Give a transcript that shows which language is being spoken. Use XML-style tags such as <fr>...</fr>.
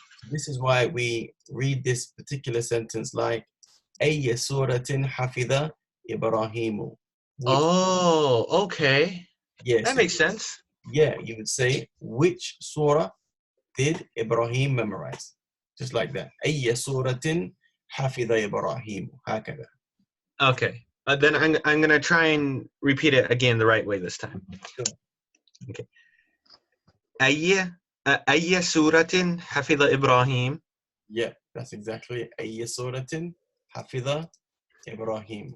<en>This is why we read this particular sentence like</en> <ar>ayya suratin hafidha Ibrahimu.</ar> <en>Oh, okay. Yes, that makes sense. Yeah, you would say, which surah did Ibrahim memorize? Just like that.</en> <ar>أي سورة حفظ إبراهيم هكذا.</ar> <en>Okay. Then I'm gonna try and repeat it again the right way this time. Sure. Okay.</en> <ar>أي سورة حفظ إبراهيم?</ar> <en>Yeah, that's exactly it.</en> <ar>أي سورة حفظ إبراهيم.</ar>